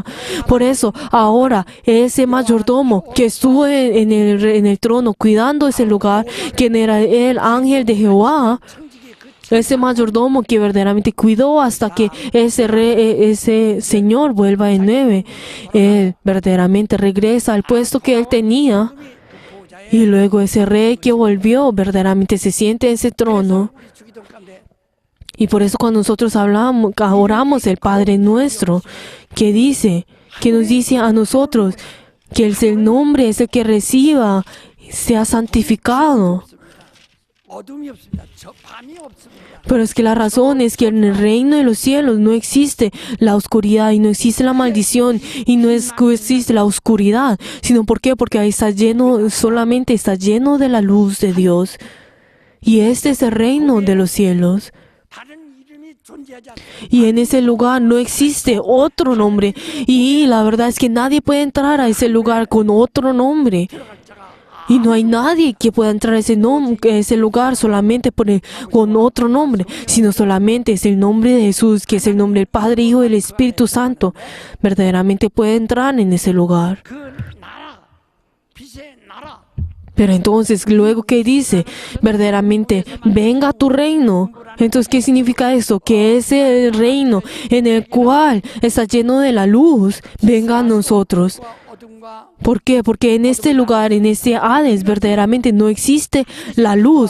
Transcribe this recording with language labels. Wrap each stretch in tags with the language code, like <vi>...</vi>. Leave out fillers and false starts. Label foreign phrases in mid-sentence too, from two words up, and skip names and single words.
<es>Por eso, ahora, ese mayordomo que estuvo en el trono cuidando ese lugar, quien era el ángel de Jehová, ese mayordomo que verdaderamente cuidó hasta que ese señor vuelva de nuevo, él verdaderamente regresa al puesto que él tenía. Y luego ese rey que volvió verdaderamente se siente en ese trono.</es> <ko>우리 주기도 가운데</ko> <es>Y por eso cuando nosotros oramos el Padre Nuestro, que nos dice a nosotros que el nombre es el que reciba, sea santificado.</es> <ko>어둠이 없습니다. 저 밤이 없습니다.</ko> <es>Pero es que la razón es que en el reino de los cielos no existe la oscuridad y no existe la maldición y no existe la oscuridad, sino ¿por qué? Porque ahí solamente está lleno de la luz de Dios. Y este es el reino de los cielos.</es> <ko>다른 이름이 존재하지 않습니다.</ko> <es>Y en ese lugar no existe otro nombre. Y la verdad es que nadie puede entrar a ese lugar con otro nombre.</es> <ko>들어갈 자가</ko> <es>Y no hay nadie que pueda entrar a ese lugar solamente con otro nombre, sino solamente es el nombre de Jesús, que es el nombre del Padre, Hijo y del Espíritu Santo. Verdaderamente puede entrar en ese lugar.</es> <ko>그 나라, 빛의 나라,</ko> <es>Pero entonces, luego que dice, verdaderamente, venga tu reino. Entonces, ¿qué significa eso? Que ese reino en el cual está lleno de la luz, venga a nosotros.</es> <ko>어둠과</ko> <es>¿Por qué? Porque en este lugar, en este Hades, verdaderamente no existe la luz.</es>